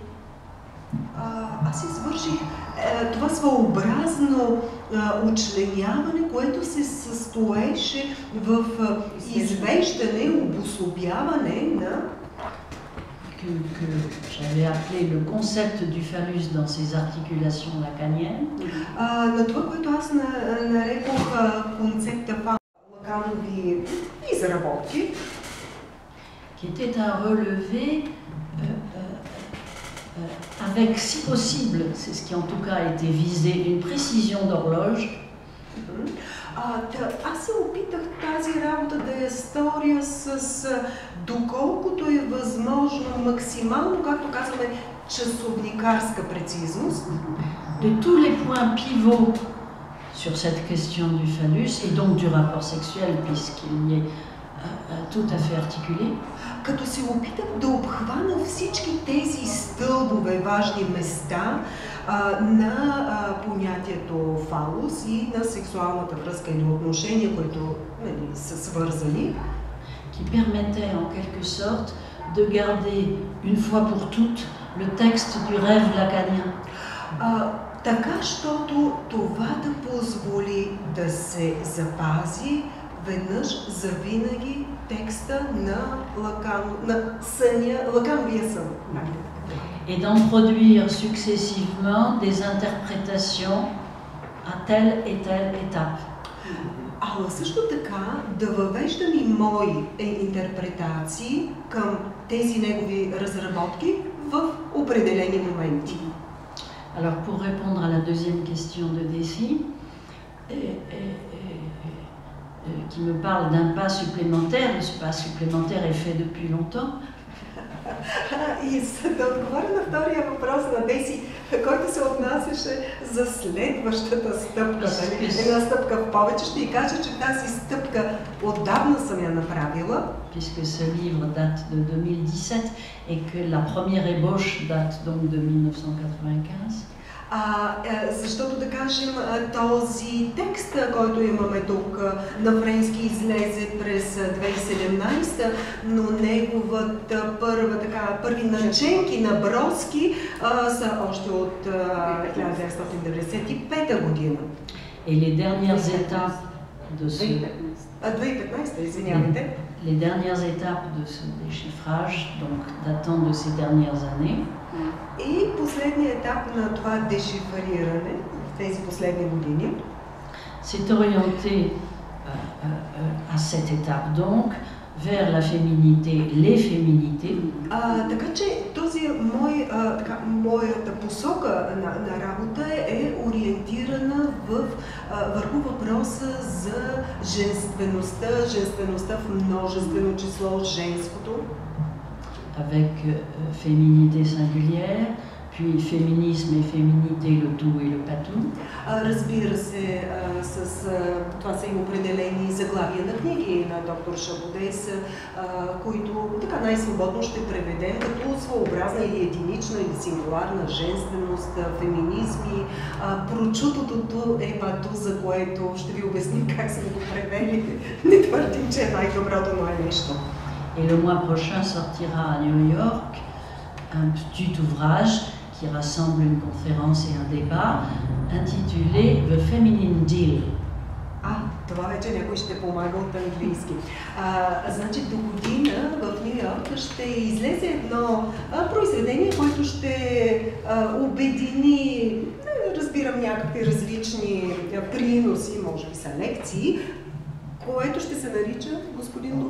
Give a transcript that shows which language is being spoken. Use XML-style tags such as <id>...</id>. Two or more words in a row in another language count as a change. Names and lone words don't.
<bg>Аз извърших това своеобразно учленяване, което се състоеше в извеждане, обособяване на</bg> <fr>que j'avais appelé le concept du phallus dans ses articulations lacaniennes.</fr> <bg>На това, което аз нарекох концепта лаканови изработки,</bg> <fr>qui était un relevé avec, si possible, c'est ce qui en tout cas a été visé, une précision d'horloge.</fr> <bg>Аз се опитах тази работа да я сторя с доколкото е възможно, максимално, както казваме, часовникарска прецизност.</bg> <fr>De tous les points pivots sur cette question du phallus et donc du rapport sexuel, puisqu'il y est tout à fait articulé.</fr> <bg>Като се опитах да обхвана всички тези стълбове, важни места на понятието фалус и на сексуалната връзка или отношения, които са свързани,</bg> <fr>qui permettait en quelque sorte de garder une fois pour toutes le texte du rêve lacanien.</fr> <bg>Така, щото това да позволи да се запази веднъж завинаги текста на лакановия сън.</bg> <fr>Et d'en produire successivement des interprétations à telle et telle étape.</fr> <bg>А също така да въвеждам и мои интерпретации към тези негови разработки в определени моменти.</bg> <fr>Alors pour répondre à la deuxième question de Dessy, qui me parle d'un pas supplémentaire, ce pas supplémentaire est fait depuis longtemps.</fr> <bg>И за да отговоря на втория въпрос на Деси, който се отнасяше за следващата стъпка, една стъпка в повече, ще й кажа, че тази стъпка отдавна съм я направила.</bg> <fr>Puisque ce livre date de 2017 et que la première ébauche date donc de 1995.</fr> <bg>Защото да кажем, този текст, който имаме тук на френски, излезе през 2017, но неговата първи наченки на броски са още от 1995 година.</bg> <fr>Et les dernières étapes de ce</fr> <bg>2015, извинявайте.</bg> <fr>Les dernières étapes de ce déchiffrage, donc datant de ces dernières années.</fr> <bg>И последният етап на това дешифриране в тези последни години</bg> <fr>s'est orienté à cette étape donc vers la féminité, les féminités.</fr> <bg>Така че този моята посока на работа е ориентирана върху въпроса за женствеността в множествено число, женското.</bg> <fr>Avec féminité singulière, puis féminisme et féminité, le tout et le patou.</fr> <bg>Разбира се, това са и определени заглавия на книги на доктор Шабодес, които така най-свободно ще преведем като своеобразна или единична или сингуларна женственост, феминизми. Прочутото е пато, за което ще ви обясним как сме го превели. Не твърдим, че е най-доброто, но е нещо.</bg> <fr>Et le mois prochain sortira à New York un petit ouvrage qui rassemble une conférence et un débat intitulé The Feminine Deal.</fr> <bg>Това вече някой ще помага от английски. Значи до година в Ню Йорк ще излезе едно произведение, което ще обедини, разбирам, някакви различни приноси, може би са лекции, което ще се нарича, господин Долов?</bg>